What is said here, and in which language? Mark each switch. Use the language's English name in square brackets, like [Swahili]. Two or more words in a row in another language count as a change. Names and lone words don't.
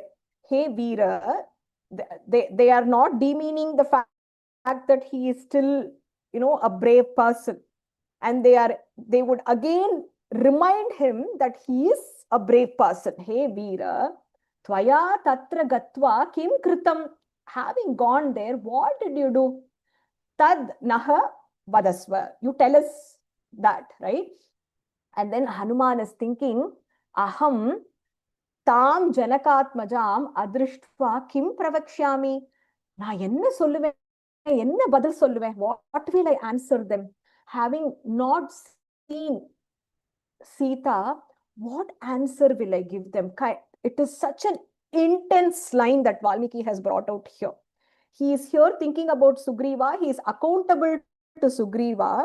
[English] Hey Veera, they are not demeaning the fact that he is still, you know, a brave person, and they would again remind him that he is a brave person. [Sanskrit] Hey Veera, त्वया तत्र गत्वा किं कृतम्. [English] having gone there, what did you do? [Sanskrit] तद् नः वदस्व. [English] You tell us that, right? And then Hanuman is thinking, [Sanskrit] अहं तं जनकात्मजम् अदृष्ट्वा किं प्रवक्ष्यामि. [Tamil] நா என்ன சொல்லுவேன், என்ன பதில் சொல்லுவேன், [English] what will I answer them? Having not seen Sita, what answer will I give them? It is such an intense line that Valmiki has brought out here. He is here thinking about Sugriva. He is accountable to Sugriva.